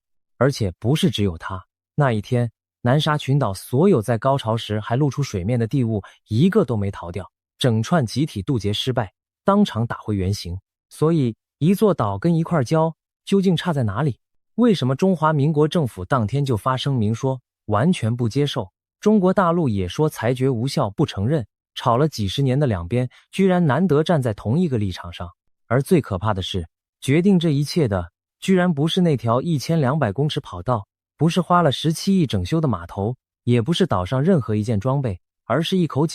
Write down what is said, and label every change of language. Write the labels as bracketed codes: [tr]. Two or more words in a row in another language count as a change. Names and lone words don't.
[zh] 而且不是只有它，那一天南沙群島所有在高潮時還露出水面的地物一個都沒逃掉，整串集體渡劫失敗，當場打回原形。所以一座島跟一塊礁究竟差在哪裡？為什麼中華民國政府當天就發聲明說完全不接受？中國大陸也說裁決無效不承認，吵了幾十年的两邊居然难得站在同一個立場上。而最可怕的是，決定這一切的居然不是那條1200公尺跑道，不是花了17億整修的碼頭，也不是島上任何一件裝備，而是一口井。